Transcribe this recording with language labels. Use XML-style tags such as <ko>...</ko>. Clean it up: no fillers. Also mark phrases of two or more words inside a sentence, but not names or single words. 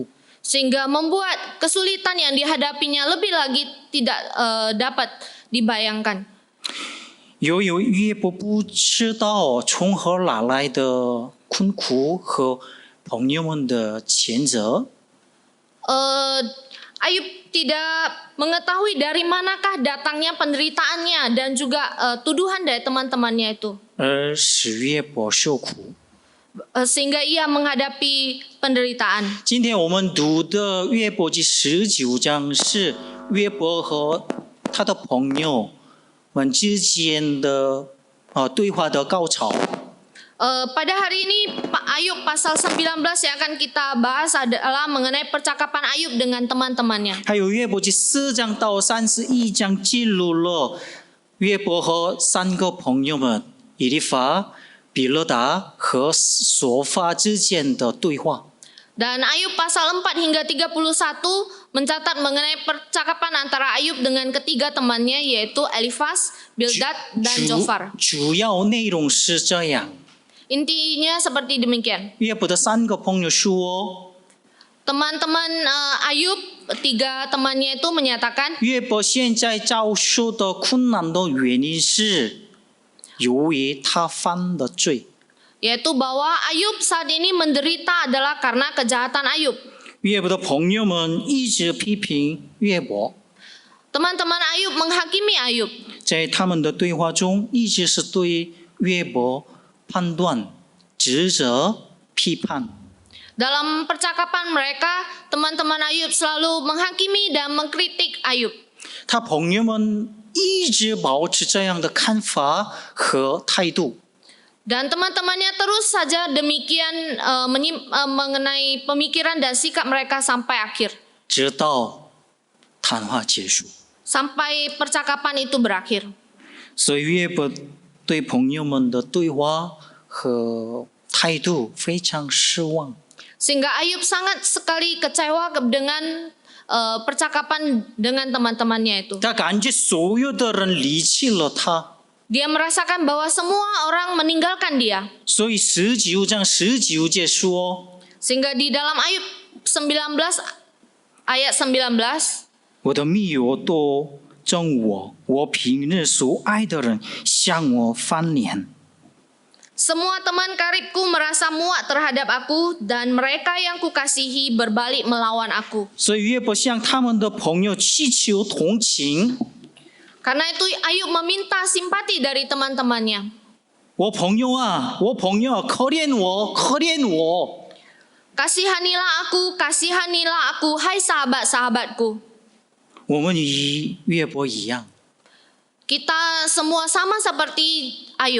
<id>Sehingga membuat kesulitan yang dihadapinya lebih lagi tidak dapat dibayangkan.</id> <zh>由于约伯不知道从何而来的困苦和朋友们的谴责，</zh> <id>Ayub tidak mengetahui dari manakah datangnya penderitaannya dan juga tuduhan dari teman-temannya itu.</id> <zh>而使约伯受苦。</zh> <id>Sehingga ia menghadapi penderitaan.</id> <zh>今天我们读的约伯记19章是约伯和他的朋友们之间的对话的高潮。</zh> <id>Pada hari ini Ayub pasal 19 yang akan kita bahas adalah mengenai percakapan Ayub dengan teman-temannya.</id> <zh>还有约伯记4章到31章记录了约伯和3个朋友们以利法、比勒达和索法之间的对话。</zh> <id>Dan Ayub pasal 4 hingga 31 mencatat mengenai percakapan antara Ayub dengan ketiga temannya yaitu Elifas, Bildad, dan Zofar.</id> <zh>主要内容是这样：</zh> <id>Intinya seperti demikian.</id> <zh>约伯的3个朋友说，</zh> <id>Teman-teman Ayub, tiga temannya itu menyatakan</id> <zh>约伯现在遭受的困难的原因是由于他犯了罪。</zh> <id>yaitu bahwa Ayub saat ini menderita adalah karena kejahatan Ayub.</id> <zh>约伯的朋友们一直批评约伯，</zh> <id>Teman-teman Ayub menghakimi Ayub.</id> <zh>在他们的对话中一直是对约伯判断、指责、批判。</zh> <id>Dalam percakapan mereka, teman-teman Ayub selalu menghakimi dan mengkritik Ayub.</id> <zh>他朋友们一直保持这样的看法和态度。</zh> <id>Dan teman-temannya terus saja demikian mengenai pemikiran dan sikap mereka sampai akhir.</id> <zh>直到谈话结束。</zh> <id>Sampai percakapan itu berakhir.</id> <zh>所以约伯对朋友们的对话和态度非常失望。</zh> <id>Sehingga Ayub sangat sekali kecewa dengan percakapan dengan teman-temannya itu.</id> <zh>他感觉所有的人离弃了他，</zh> <id>Dia merasakan bahwa semua orang meninggalkan dia.</id> <zh>所以19章19节说</zh> <id>Sehingga di dalam Ayub 19 ayat 19,</id> <zh>我的密友都憎我，我平日所爱的人向我翻脸。</zh> <id>semua teman karibku merasa muak terhadap aku dan mereka yang kukasihi berbalik melawan aku.</id> <zh>所以约伯向他们的朋友祈求同情。</zh> <id>Karena itu Ayub meminta simpati dari teman-temannya.</id> <zh>我朋友啊，我朋友啊，可怜我，可怜我。</zh> <id>Kasihanilah aku, hai sahabat-sahabatku.</id> <zh>我们与约伯一样，</zh> <id>Kita semua sama seperti Ayub.</id>